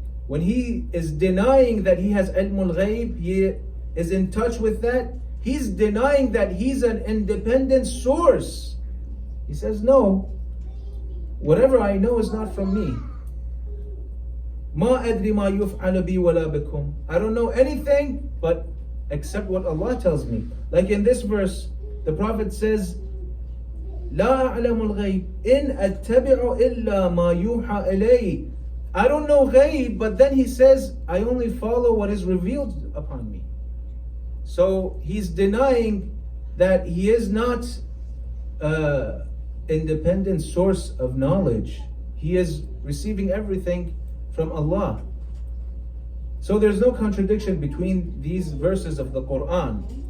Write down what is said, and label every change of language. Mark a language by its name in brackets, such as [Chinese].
[English] When he is denying that he has ilm al-ghaib, he is in touch with that, he's denying that he's an independent source. He says, no, whatever I know is not from me. [Arabic] مَا أَدْرِ مَا يُفْعَلُ بِي وَلَا بِكُمْ. [English] I don't know anything but except what Allah tells me. Like in this verse, the Prophet says, [Arabic] لا أعلم الغيب إن أتبع إلا ما يوحى إلي. [English] I don't know ghaib, but then he says, I only follow what is revealed upon me. So he's denying that he is not an independent source of knowledge. He is receiving everything from Allah. So there's no contradiction between these verses of the Quran.